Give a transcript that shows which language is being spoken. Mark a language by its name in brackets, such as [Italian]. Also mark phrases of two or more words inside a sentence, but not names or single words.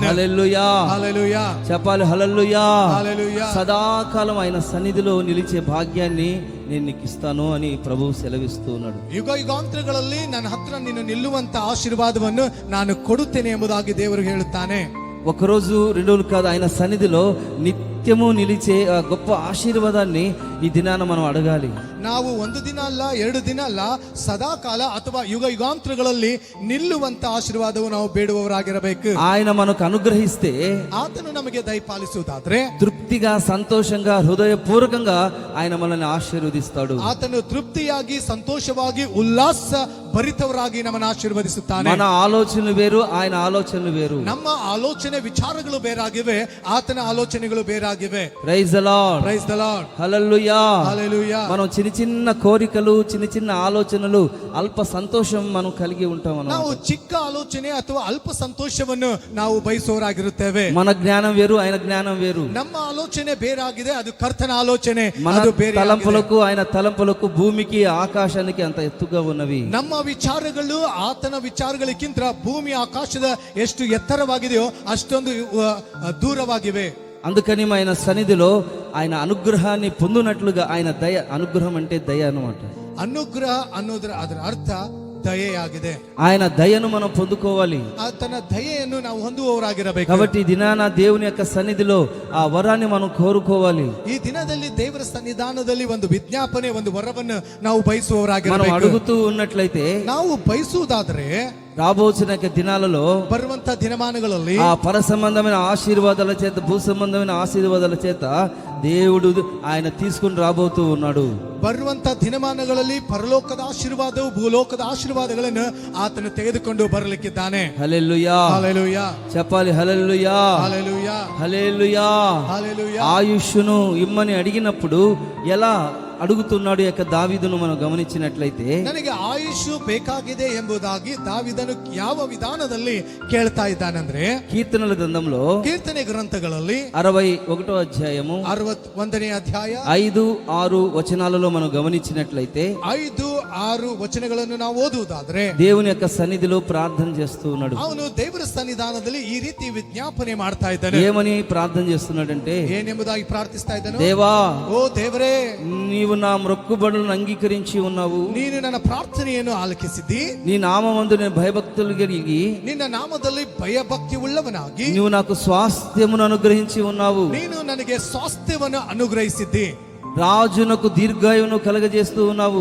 [Telugu] హల్లెలూయా. హల్లెలూయా. చెప్పాలి హల్లెలూయా. హల్లెలూయా. సదాకాలం ఆయన సన్నిధిలో నిలిచే భాగ్యాన్ని నేను నీకు ఇస్తాను అని ప్రభువు సెలవిస్తూ ఉన్నాడు. [Kannada] ಯುಗ ಯುಗಾಂತರಗಳಲ್ಲಿ ನನ್ನ ಹತ್ರ ನೀನು ನಿಲ್ಲುವಂತ ಆಶೀರ್ವಾದವನ್ನು ನಾನು ಕೊಡುತ್ತೇನೆ ಎಂಬುದಾಗಿ ದೇವರು ಹೇಳುತ್ತಾನೆ. [Telugu] ఒకరోజు, 2 రోజులు కాదు, ఆయన సన్నిధిలో నిత్యము నిలిచే ఆ గొప్ప ఆశీర్వాదాన్ని ఈ దినాన మనం అడగాలి. [Kannada] ನಾವು ಒಂದು ದಿನ ಅಲ್ಲ, 2 ದಿನ ಅಲ್ಲ, ಸದಾ ಕಾಲ ಅಥವಾ ಯುಗ ಯುಗಾಂತರಗಳಲ್ಲಿ ನಿಲ್ಲುವಂತ ಆಶೀರ್ವಾದವು ನಾವು ಬೇಡುವವರಾಗಿರಬೇಕು. [Telugu] ఆయన మనకు అనుగ్రహిస్తే, [Kannada] ಆತನು ನಮಗೆ ದಯಪಾಲಿಸುವುದಾದ್ರೆ, [Telugu] తృప్తిగా, సంతోషంగా, హృదయపూర్వకంగా ఆయన మనల్ని ఆశీర్వదిస్తాడు. [Kannada] ಆತನು ತೃಪ್ತಿಯಾಗಿ, ಸಂತೋಷವಾಗಿ, ಉಲ್ಲಾಸ ಭರಿತವರಾಗಿ ನಮ್ಮನ್ನು ಆಶೀರ್ವದಿಸುತ್ತಾನೆ. [Telugu] మన ఆలోచనలు వేరు, ఆయన ఆలోచనలు వేరు. [Kannada] ನಮ್ಮ ಆಲೋಚನೆ ವಿಚಾರಗಳು ಬೇರಾಗಿವೆ, ಆತನ ಆಲೋಚನೆಗಳು ಬೇರಾಗಿವೆ. ಆಗಿವೆ. [English] Praise the Lord, Praise the Lord. [Telugu] హల్లెలూయా. [English] Hallelujah. [Telugu] మనం చిన్న చిన్న కోరికలు, చిన్న చిన్న ఆలోచనలు, అల్ప సంతోషం మనం కలిగి ఉంటాం [Kannada] ನಾವು [Telugu] అన్నమాట. [Kannada] ಚಿಕ್ಕ ಆಲೋಚನೆ ಅಥವಾ ಅಲ್ಪ ಸಂತೋಷವನ್ನು ನಾವು ಬಯಸೋರಾಗಿರುತ್ತೇವೆ. [Telugu] మన జ్ఞానం వేరు, ఆయన జ్ఞానం వేరు. [Kannada] ನಮ್ಮ ಆಲೋಚನೆ ಬೇರಾಗಿದೆ, ಅದು ಕರ್ತನ ಆಲೋಚನೆ [Telugu] మన [Kannada] ಅದು ಬೇರೆ ಆಗಿದೆ. [Telugu] తలంపులకు, ఆయన తలంపులకు భూమికి ఆకాశానికి అంత ఎత్తుగా ఉన్నవి. [Kannada] ನಮ್ಮ ವಿಚಾರಗಳು ಆತನ ವಿಚಾರಗಳಿಗಿಂತ ಭೂಮಿ ಆಕಾಶದ ಎಷ್ಟು ಎತ್ತರವಾಗಿದೆಯೋ ಅಷ್ಟೊಂದು ದೂರವಾಗಿವೆ. [Telugu] అందుకని ఆయన సన్నిధిలో ఆయన అనుగ్రహాన్ని పొందునట్లుగా, ఆయన దయ, అనుగ్రహం అంటే దయ అన్నమాట. [Kannada] ಅನುಗ್ರಹ ಅನ್ನೋದ್ರ ಅದರ ಅರ್ಥ ದಯೆಯಾಗಿದೆ. [Telugu] ఆయన దయను మనం పొందుకోవాలి. [Kannada] ಆತನ ದಯೆಯನ್ನು ನಾವು ಹೊಂದುವವರಾಗಿರಬೇಕು. [Telugu] కాబట్టి ఈ దినాన దేవుని యొక్క సన్నిధిలో ఆ వరాన్ని మనం కోరుకోవాలి. [Kannada] ಈ ದಿನದಲ್ಲಿ ದೇವರ ಸನ್ನಿಧಾನದಲ್ಲಿ ಒಂದು ವಿಜ್ಞಾಪನೆ, ಒಂದು ವರವನ್ನು ನಾವು [Telugu] మనం [Kannada] ಬಯಸುವವರಾಗಿರಬೇಕು. [Telugu] అడుగుతూ ఉన్నట్లయితే [Kannada] ನಾವು ಬಯಸುವುದಾದ್ರೆ [Telugu] రాబోచిన దినాలలో [Kannada] ಬರುವಂತ ದಿನಮಾನಗಳಲ್ಲಿ [Telugu] ఆ పర సంబంధమైన ఆశీర్వాదాల చేత, భూ సంబంధమైన ఆశీర్వాదాల చేత దేవుడు ఆయన తీసుకుని రాబోతూ ఉన్నాడు. [Kannada] ಬರುವಂತ ದಿನಮಾನಗಳಲ್ಲಿ ಪರಲೋಕದ ಆಶೀರ್ವಾದವು ಭೂಲೋಕದ ಆಶೀರ್ವಾದಗಳನ್ನು ಆತನು ತೆಗೆದುಕೊಂಡು ಬರಲಿಕ್ಕಿದ್ದಾನೆ. [Telugu] హల్లెలూయా. హల్లెలూయా. చెప్పాలి హల్లెలూయా, హల్లెలూయా. హల్లెలూయా. హల్లెలూయా. ఆయుష్ను ఇమ్మని అడిగినప్పుడు ఎలా అడుగుతున్నాడు యొక్క దావీదును మనం గమనించినట్లయితే, [Kannada] ನನಗೆ ಆಯುಷು ಬೇಕಾಗಿದೆ ಎಂಬುದಾಗಿ ದಾವಿದನು ಯಾವ ವಿಧಾನದಲ್ಲಿ ಕೇಳ್ತಾ ಇದ್ದಾನಂದ್ರೆ, [Telugu] కీర్తనల గ్రంథంలో [Kannada] ಕೀರ್ತನೆ ಗ್ರಂಥಗಳಲ್ಲಿ [Telugu] 61వ అధ్యాయము [Kannada] 61ನೇ ಅಧ್ಯಾಯ [Telugu] 5-6 వచనాలలో మనం గమనించినట్లయితే [Kannada] 5-6 ವಚನಗಳನ್ನು ನಾವು ಓದುವುದಾದ್ರೆ, [Telugu] దేవుని యొక్క సన్నిధిలో ప్రార్థన చేస్తూ ఉన్నాడు. [Kannada] ಅವನು ದೇವರ ಸನ್ನಿಧಾನದಲ್ಲಿ ಈ ರೀತಿ ವಿಜ್ಞಾಪನೆ ಮಾಡ್ತಾ ಇದ್ದಾನೆ. [Telugu] ఏమని ప్రార్థన చేస్తున్నాడంటే, [Kannada] ಏನೆಂಬುದಾಗಿ ಪ್ರಾರ್ಥಿಸ್ತಾ ಇದ್ದಾನೆ, [Telugu] దేవా, [Kannada] ಓ ದೇವರೇ, [Telugu] నీవు నా మొక్కుబడులను అంగీకరించి ఉన్నావు. [Kannada] ನೀನು ನನ್ನ ಪ್ರಾರ್ಥನೆಯನ್ನು ಆಲಕಿಸಿದ್ದಿ. [Telugu] నీ నామమందు నేను భయభక్తులు కలిగి [Kannada] ನಿನ್ನ ನಾಮದಲ್ಲಿ ಭಯಭಕ್ತಿ ಉಳ್ಳವನಾಗಿ [Telugu] నువ్వు నాకు స్వాస్థ్యమును అనుగ్రహించి ఉన్నావు. [Kannada] ನೀನು ನನಗೆ ಸ್ವಾಸ್ಥ್ಯವನ್ನು ಅನುಗ್ರಹಿಸಿದ್ದಿ. [Telugu] రాజునకు దీర్ఘాయువును కలగజేస్తూ ఉన్నావు.